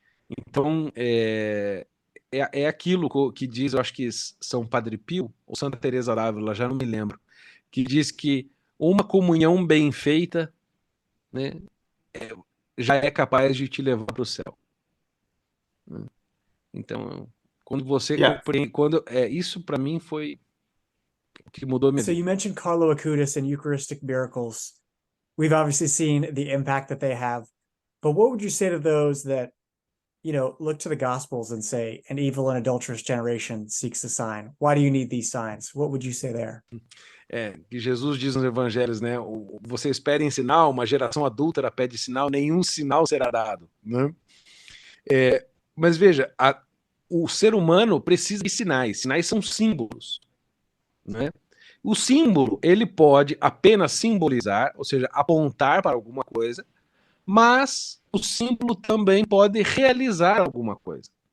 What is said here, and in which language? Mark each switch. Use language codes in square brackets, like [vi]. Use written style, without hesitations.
[pt] Então, é aquilo que diz, eu acho que São Padre Pio, ou Santa Teresa d'Ávila, já não me lembro, que diz que uma comunhão bem feita, né, já é capaz de te levar para o céu. né? Então, quando você [en] Yeah. [pt] compreende, isso para mim foi o que mudou minha [en] So [pt] vida. [en] you mentioned Carlo Acutis and Eucharistic miracles. We've obviously seen the impact that they have, but what would you say to those that, look to the Gospels and say, an evil and adulterous generation seeks a sign? Why do you need these signs? What would you say there? [pt] Que Jesus diz nos evangelhos, né? Você espera em sinal, uma geração adúltera pede sinal, nenhum sinal será dado, né? Mas veja, o ser humano precisa de sinais. Sinais são símbolos, né? O símbolo, ele pode apenas simbolizar, ou seja, apontar para alguma coisa, mas o símbolo também pode realizar alguma coisa.